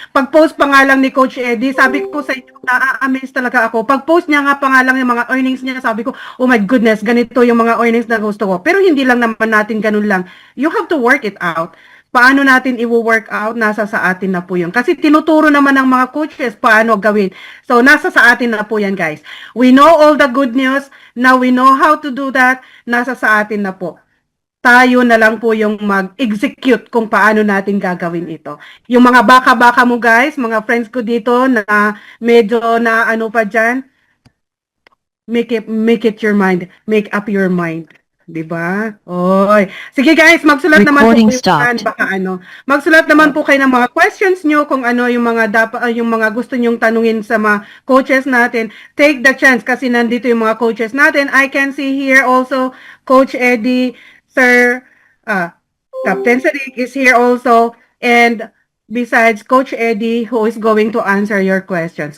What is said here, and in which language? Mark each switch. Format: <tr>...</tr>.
<tl>Pag-post pa nga lang ni Coach Eddie, sabi ko sa inyo, na-amaze talaga ako. Pag-post niya nga pa nga lang yung mga earnings niya, sabi ko,</tl> <en>oh my goodness,</en> <tl>ganito yung mga earnings na gusto ko. Pero hindi lang naman natin ganun lang.</tl> <en>You have to work it out.</en> <tl>Paano natin i-work out, nasa sa atin na po yun. Kasi tinuturo naman ng mga coaches paano gawin. So, nasa sa atin na po yan, guys.</tl> <en>We know all the good news. Now, we know how to do that.</en> <tl>Nasa sa atin na po. Tayo na lang po yung mag-execute kung paano natin gagawin ito. Yung mga baka-baka mo, guys, mga friends ko dito na medyo na ano pa dyan,</tl> <en>make it your mind. Make up your mind.</en> <tl>Diba? Oy. Sige guys, magsulat naman po</tl> <en>Recording</en> <tl>kayo</tl> <en>stopped.</en> <tl>baka ano. Magsulat naman po kayo ng mga questions nyo kung ano yung mga yung mga gusto nyong tanungin sa mga coaches natin.</tl> <en>Take the chance</en> <tl>kasi nandito yung mga coaches natin.</tl> <en>I can see here also Coach Eddie, Sir Captain Sadiq is here also, and besides Coach Eddie who is going to answer your questions.</en>